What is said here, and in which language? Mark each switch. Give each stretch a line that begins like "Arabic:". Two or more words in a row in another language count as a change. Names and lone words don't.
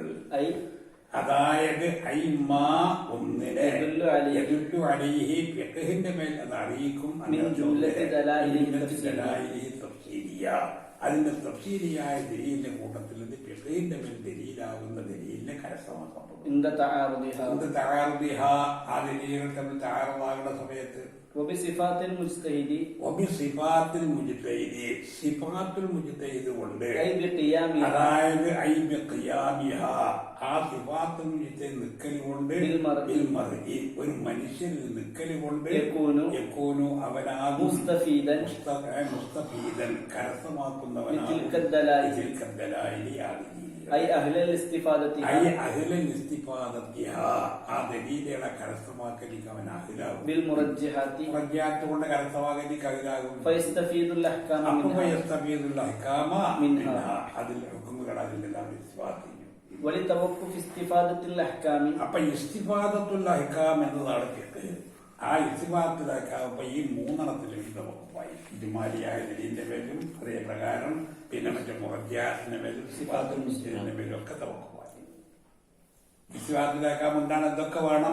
Malayalam: അതായത് ഒന്നിനെ ഫിഖ്ഹിന്റെ മേൽ അത് അറിയിക്കും. അതിന്റെ തഫ്സീലിയായ ദലീലിന്റെ കൂട്ടത്തിൽ നിന്ന് ഫിഖ്ഹിന്റെ മേൽ ദലീലാകുന്ന ദലീലിനെ കരസ്ഥമാക്കപ്പെടും.
Arabic: عند تعارضها
Malayalam: ആ ദലീലുകൾ തമ്മിൽ തആറുദാകുന്ന സമയത്ത്
Arabic: وبصفات المجتهد صفات المجتهد കൊണ്ട് أي بقيامها
Malayalam: അതായത്
Arabic: أي بقيامها
Malayalam: ആ
Arabic: صفات المجتهد
Malayalam: നിക്കൽ കൊണ്ട് ഒരു മനുഷ്യനിൽ നിക്കൽ കൊണ്ട് യകൂനു അവനാകും മുസ്തഫീദൻ കരസ്ഥമാക്കുന്നവനാകും
Arabic: أي أهل الاستفادة
Malayalam: ആ ദലീലുകളെ കരസ്ഥമാക്കലിക്ക് അവൻ അഹ്ലാകും
Arabic: بالمرجحات
Malayalam: കൊണ്ട് കരസ്ഥമാക്കലിക്ക് അഹ്ലാകും
Arabic: فيستفيد الأحكام منها
Malayalam: അതിൽ ഹുക്മുകൾ അതിലെല്ലാം ഇസ്തിഫാദ് ചെയ്യും.
Arabic: ولتوقف استفادة الأحكام
Malayalam: അപ്പൊ
Arabic: استفادة الأحكام
Malayalam: എന്നതാണ് ഫിഖ്. ആ
Arabic: استفادة الأحكام
Malayalam: അപ്പൊ ഈ മൂന്നെണ്ണത്തിലും നമുക്ക് പോയി ഇജ്മാലിയായ ദലീലിന്റെ പേരിലും അതേപ്രകാരം പിന്നെ മറ്റേ മുറജ്ജിഹാത്തിന്റെ പേരിലും സിഫാത്തുൽ മുസ്തഹിദിന്റെ പേരിലും ഒക്കെ നമുക്ക് പോയി.
Arabic: استفادة الأحكام
Malayalam: എന്താണ് ഇതൊക്കെ വേണം.